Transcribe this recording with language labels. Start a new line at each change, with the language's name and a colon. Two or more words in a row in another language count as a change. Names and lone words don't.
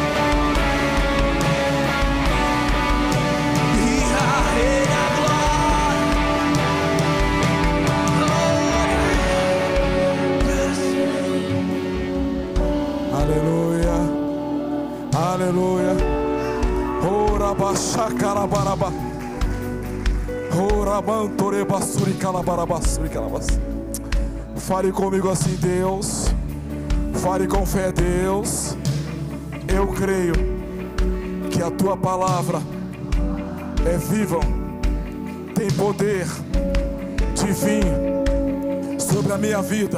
Portuguese: E a rei da glória. Aleluia, aleluia. Ora baixa calabaraba. Ora mantore basuri calabarabasuri calabas. Fale comigo assim, Deus. Fale com fé, Deus. Eu creio que a tua palavra é viva, tem poder divino sobre a minha vida.